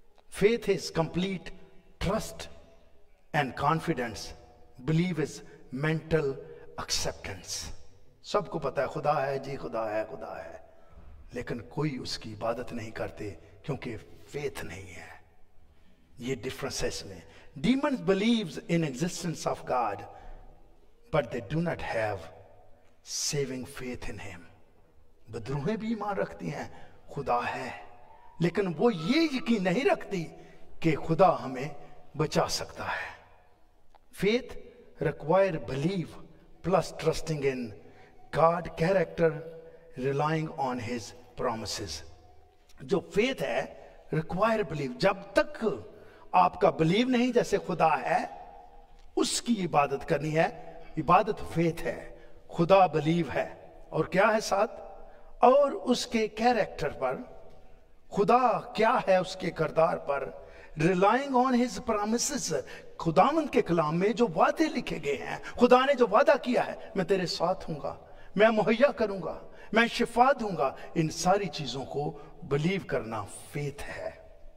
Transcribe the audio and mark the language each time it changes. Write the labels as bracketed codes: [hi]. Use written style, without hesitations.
[en] Faith is complete trust and confidence, believe is mental acceptance. [hi] सबको पता है खुदा है जी, खुदा है, खुदा है, लेकिन कोई उसकी इबादत नहीं करते क्योंकि फेथ नहीं है। ये डिफरेंस है इसमें। [en] Demons believes in existence of God, but they do not have saving faith in him. [hi] बदरूहें भी ईमान रखती हैं खुदा है, लेकिन वो ये यकीन नहीं रखती कि खुदा हमें बचा सकता है। [en] Faith require belief plus trusting in God character, relying on his promises. [hi] जो faith है [en] require belief, [hi] जब तक आपका बिलीव नहीं जैसे खुदा है उसकी इबादत करनी है। इबादत फेथ है, खुदा बिलीव है, और क्या है साथ, और उसके कैरेक्टर पर, खुदा क्या है उसके किरदार पर, [en] relying on his promises, [hi] खुदावंद के कलाम में जो वादे लिखे गए हैं, खुदा ने जो वादा किया है, मैं तेरे साथ हूंगा, मैं मुहैया करूंगा, मैं शिफा दूंगा, इन सारी चीजों को बिलीव करना फेथ है।